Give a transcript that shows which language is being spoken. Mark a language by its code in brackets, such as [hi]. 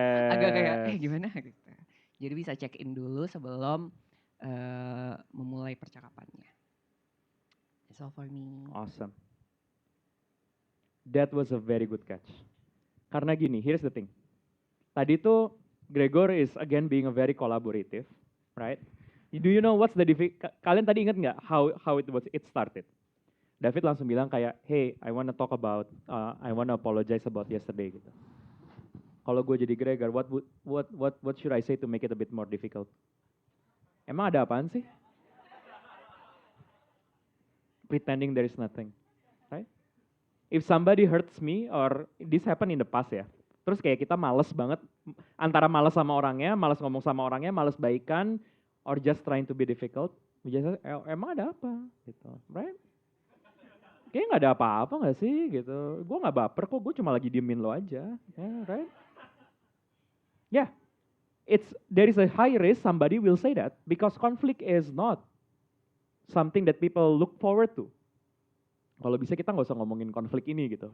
[id] Agak kayak gimana gitu. Jadi bisa check in dulu sebelum memulai percakapannya. [en] That's all for me. Awesome. That was a very good catch. [id] Karena gini, [en] here's the thing. [id] Tadi tuh [en] Gregor is again being a very collaborative, right? Do you know what's the [id] kalian tadi ingat nggak [en] how it started? David [id] langsung bilang kayak, [en] hey, I wanna talk about, I wanna apologize about yesterday gitu. [id] Kalau gue jadi [en] Gregor, what should I say to make it a bit more difficult? [id] Emang ada apaan sih? [en] Pretending there is nothing, right? If somebody hurts me, or this happened in the past [id] ya, terus kayak kita males banget, antara males sama orangnya, males ngomong sama orangnya, males baikan, [en] or just trying to be difficult, [id] emang ada apa gitu, right? Kayaknya nggak ada apa-apa nggak sih gitu, gue nggak baper kok, gue cuma lagi diemin lo aja, right? [en] Yeah, there is a high risk somebody will say that because conflict is not something that people look forward to. [id] Kalau bisa kita nggak usah ngomongin konflik ini gitu.